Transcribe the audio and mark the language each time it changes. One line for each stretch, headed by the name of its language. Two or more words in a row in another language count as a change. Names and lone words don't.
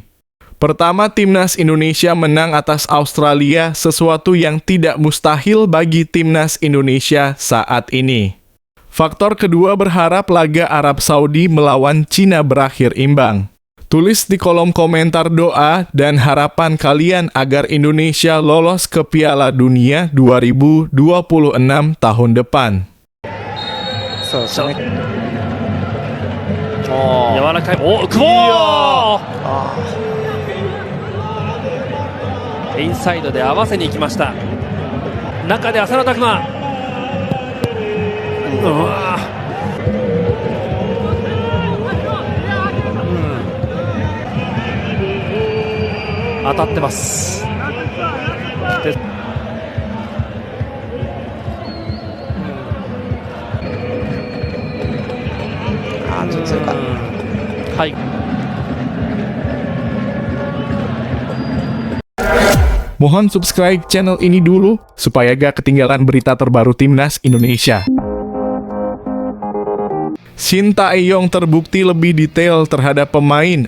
Indonesian: Pertama, Timnas Indonesia menang atas Australia, sesuatu yang tidak mustahil bagi Timnas Indonesia saat ini. Faktor kedua, berharap laga Arab Saudi melawan Cina berakhir imbang. Tulis di kolom komentar doa dan harapan kalian agar Indonesia lolos ke Piala Dunia 2026 tahun depan.
Japanese: そうですね。柔らかい。お、久保インサイドで合わせに行きました。中で浅野拓磨。当たってます。はい。
Indonesian: Mohon
English: subscribe channel
Indonesian: ini dulu supaya gak ketinggalan berita terbaru Timnas Indonesia. Shin Tae-yong terbukti lebih detail terhadap pemain.